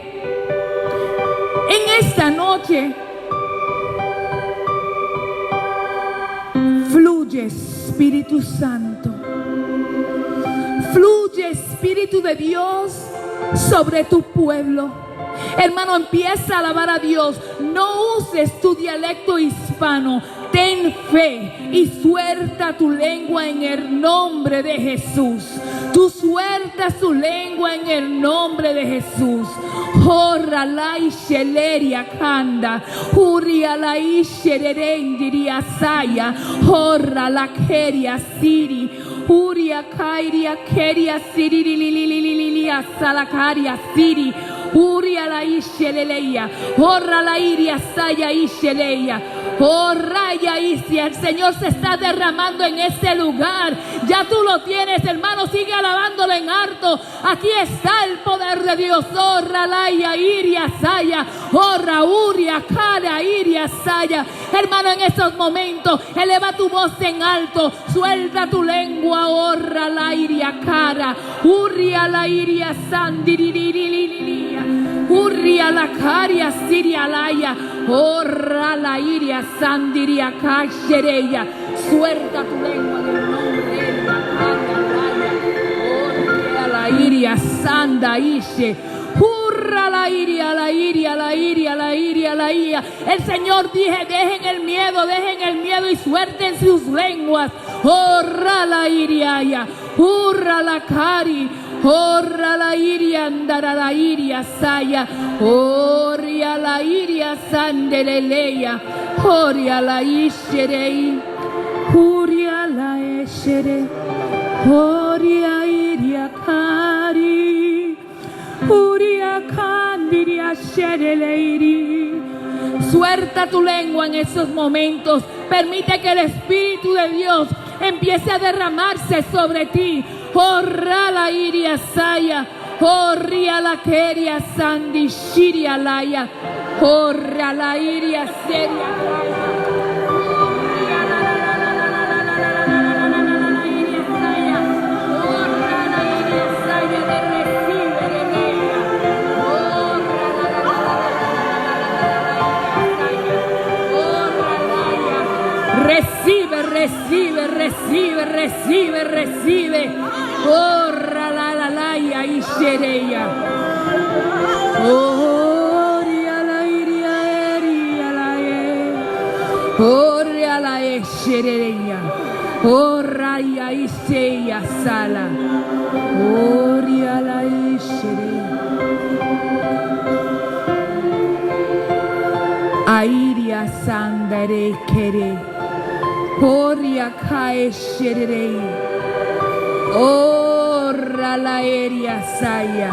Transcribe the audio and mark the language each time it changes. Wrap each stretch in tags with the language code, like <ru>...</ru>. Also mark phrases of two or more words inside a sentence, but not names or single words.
<es>En esta noche, fluye Espíritu Santo, fluye Espíritu de Dios sobre tu pueblo. Hermano, empieza a alabar a Dios. No uses tu dialecto hispano. Ten fe y suelta tu lengua en el nombre de Jesús. Tú sueltas tu lengua en el nombre de Jesús. Jorra la isheleria kanda, huria la isherendiria saya, jorra la keria siri, huria kairia keria siri lilililia salakaria siri. Uria la isheleia, horra la iria saya isheleia, horra ya isia. El Señor se está derramando en ese lugar. Ya tú lo tienes, hermano. Sigue alabándolo en alto. Aquí está el poder de Dios. Horra la iria saya, horra uria cara iria saya. Hermano, en estos momentos, eleva tu voz en alto. Suelta tu lengua. Horra la iria cara, uria la iria sandiririria. Urria la caria siria laya, orra la iria sandiria cachereya. Suelta tu lengua en el nombre de la caria laya, orria la iria sanda ishe. Urra la iria, la iria, la iria, la iria, la iria. El Señor dije: dejen el miedo y suelten sus lenguas. Orra la iria ya, urra la cari. Orra la iria andara la iria saya, oria la iria sandeleleya, oria la isherei, uria la eshere, oria iria kari, uria candiria shereleiri. Suelta tu lengua en esos momentos. Permite que el Espíritu de Dios empiece a derramarse sobre ti. Horra la iria saya, horria la keria sandi shiria laya, horra la iria seria laya, horria la iria saya, horra la iria saya de recibe de ella, horra la recibe, recibe, recibe, recibe, recibe. Orra la ya ishereya. Oria la iria eria la e. Oria la eshereya. Orra ya iseya sala. Oria la ishereya. Airia sandere kere. Oria kae sherere. Orra la aérea saya.</es>